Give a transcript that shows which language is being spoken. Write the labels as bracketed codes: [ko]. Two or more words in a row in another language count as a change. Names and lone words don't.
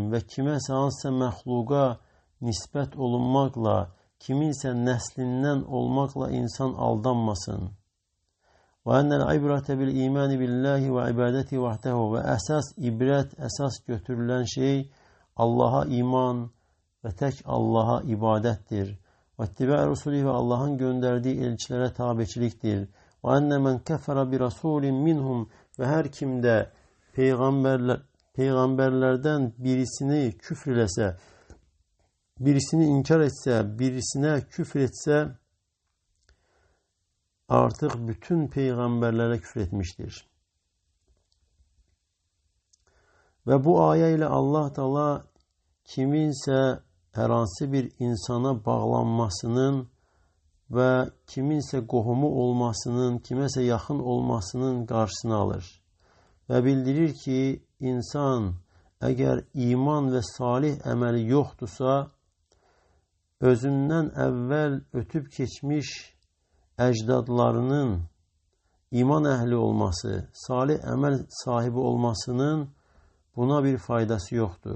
[az] Və kiməsə hansısa məxluqa nisbət olunmaqla, kiminsə nəslindən olmaqla insan aldanmasın. [ar] وأن العبرة بالإيمان بالله وعبادته وحده. [az] Və əsas ibrət, əsas götürülən şey Allaha iman və tək Allaha ibadətdir. [ar] واتباع رسله [az] və Allahın göndərdiyi elçilərə tabiçilikdir. [ar] وأن من كفر برسول منهم [tr] ve her kimde peygamberlerden birisini küfrülese, birisini inkar etse, birisine küfür etse artık bütün peygamberlere küfür etmiştir. Ve bu ayet ile Allah Teala kiminse herhangi bir insana bağlanmasının ve [az] kiminse qohumu olmasının, kiməsə yaxın olmasının [tr] qarşısını alır. [az] Ve bildirir ki insan eğer iman ve salih əməli yoxdursa, özündən əvvəl ötüb keçmiş əcdadlarının iman əhli olması, salih əməl sahibi olmasının buna bir faydası yoxdur.